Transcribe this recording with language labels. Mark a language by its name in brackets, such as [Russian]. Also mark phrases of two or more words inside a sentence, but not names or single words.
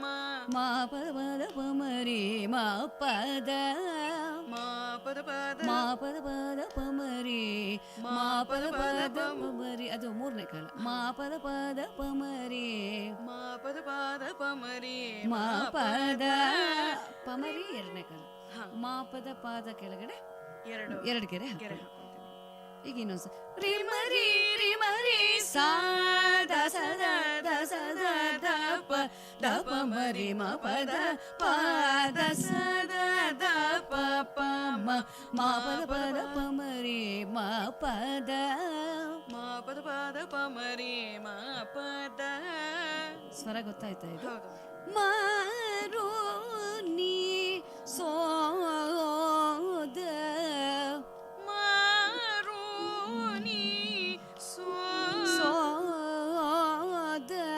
[Kannada] ಮ ಪ ದ ಪ ಮರಿ ಮ ಪದ ಮ ಪದ ಪದ ಮ ಪದ ಪ ಮರಿ ಮ ಪದ ಪ ಮರಿ. ಅದು ಮೂರನೇ ಕಾಲ. ಮ ಪದ ಪ ಮರಿ ಮ ಪದ ಪ ಮರಿ ಮ ಪದ ಪ ಮರಿ ಎರಡನೇ ಕಾಲ. ಮ ಪದ ಪಾದ ಕೆಳಗಡೆ ಎರಡು ಕೆರೆ ಗೆರೆ ಹಾಕ್ಕೊಳ್ಳಿ. ಹಾಕೊಂತೀನಿ. ಈಗ ಇನ್ನೊಂದ್ಸ ರಿ ಮರಿ ಸಾ ದ ಸದ ದ ಸದ ದ ಪ ಮರಿ ಮ ಪದ ಪಾದ ಸದ ದ ಪ ಪ ಮ ಪದ ಪ ಮರಿ ಮ ಪದ ಮ ಪದ ಪ ಮರಿ ಮ ಪದ. ಸ್ವರ ಗೊತ್ತಾಯ್ತಾ ಇದು? ಹೌದು. ಮಾರು ನೀ ಸೋದ ಮಾರುನಿ ಸೋದ